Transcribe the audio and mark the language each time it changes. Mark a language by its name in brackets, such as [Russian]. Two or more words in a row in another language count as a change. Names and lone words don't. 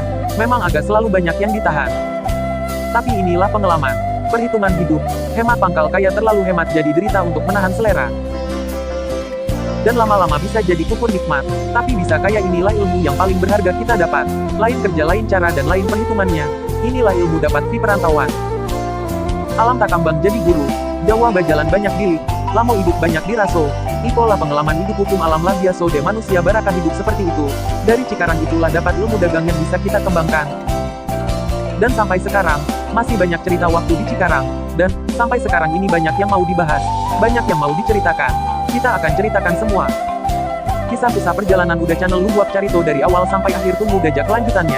[Indonesian] Memang agak selalu banyak yang ditahan. Tapi inilah pengalaman. Perhitungan hidup. Hemat pangkal kaya, terlalu hemat jadi derita untuk menahan selera. Dan lama-lama bisa jadi kupon nikmat. Tapi bisa kaya, inilah ilmu yang paling berharga kita dapat. Lain kerja, lain cara dan lain perhitungannya. Inilah ilmu dapat di perantauan. [Minangkabau] Alam takambang jadi guru. Jawa bajalan banyak dilik. Lamo hidup banyak diraso. [Indonesian] Itulah pengalaman hidup hukum alam lah biasa de manusia barakah hidup seperti itu. Dari Cikarang itulah dapat ilmu dagang yang bisa kita kembangkan. Dan sampai sekarang, masih banyak cerita waktu di Cikarang. Dan, sampai sekarang ini banyak yang mau dibahas. Banyak yang mau diceritakan. Kita akan ceritakan semua. Kisah-kisah perjalanan Uda Channel Luwak Carito dari awal sampai akhir, tunggu gajah kelanjutannya.